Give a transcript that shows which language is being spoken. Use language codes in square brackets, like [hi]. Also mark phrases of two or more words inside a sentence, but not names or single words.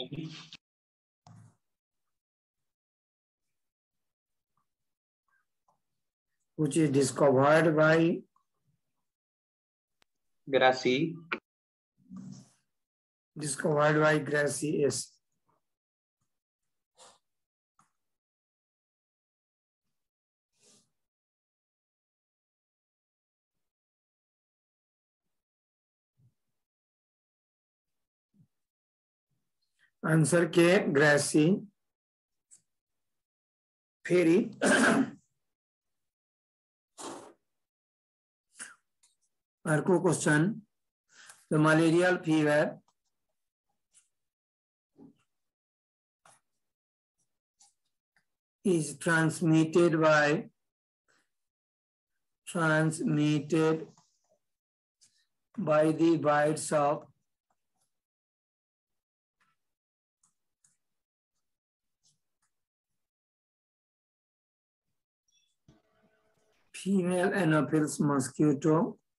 [en] which is discovered by Gracie. Gracie. [ne] आंसर के ग्रेसी। फेरि अर्को क्वेश्चन, [en] the malarial fever is transmitted by the bites of female Anopheles mosquito